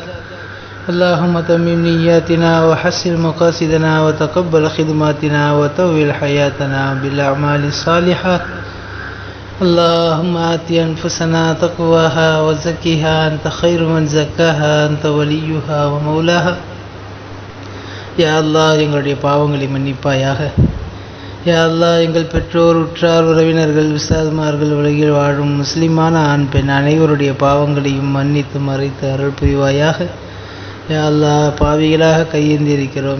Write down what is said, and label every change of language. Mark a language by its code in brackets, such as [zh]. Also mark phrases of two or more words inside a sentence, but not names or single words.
[ar] اللهم تمم نياتنا وحسن مقاصدنا وتقبل خدماتنا وطول حياتنا بالأعمال الصالحات. اللهم آت أنفسنا تقواها وزكها أنت خير من زكاها أنت وليها ومولاها. [ta] யா அல்லாஹ், எங்களுடைய பாவங்களை மன்னிப்பாயாக. யா அல்லாஹ், எங்கள் பெற்றோர், உற்றார், உறவினர்கள், உஸ்தாதுமார்கள், உலகில் வாழும் முஸ்லிமான ஆண் பெண் அனைவருடைய பாவங்களையும் மன்னித்து மறைத்து அருள் புரிவாயாக. யா அல்லாஹ், பாவிகளாக கையேந்தி இருக்கிறோம்.